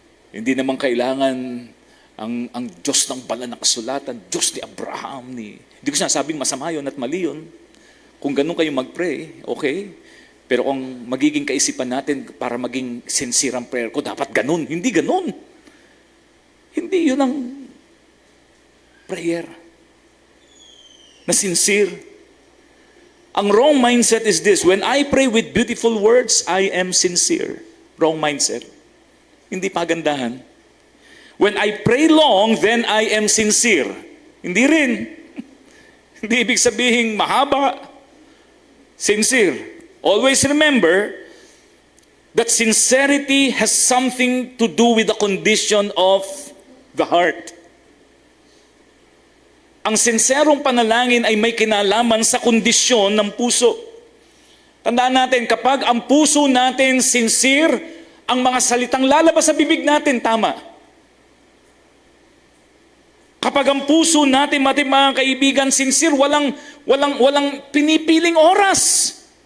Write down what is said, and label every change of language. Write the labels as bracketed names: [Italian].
[Filipino] Hindi naman kailangan ang Diyos ng banal na kasulatan, Diyos ni Abraham, hindi ko sinasabing masama yun at mali yun. Kung ganun kayo mag-pray, okay. Pero kung magiging kaisipan natin para maging sincere ang prayer ko, dapat ganun. Hindi ganun. Hindi yun ang prayer na sincere. [English] Ang wrong mindset is this: when I pray with beautiful words, I am sincere. [Filipino] Wrong mindset. Hindi pagandahan. When I pray long, then I am sincere. Hindi rin. Hindi ibig sabihin mahaba. Sincere. [English] Always remember that sincerity has something to do with the condition of the heart. [Filipino] Ang sinserong panalangin ay may kinalaman sa kondisyon ng puso. Tandaan natin, kapag ang puso natin sincere, ang mga salitang lalabas sa bibig natin tama. Kapag ang puso natin, mga kaibigan, sincere, walang pinipiling oras.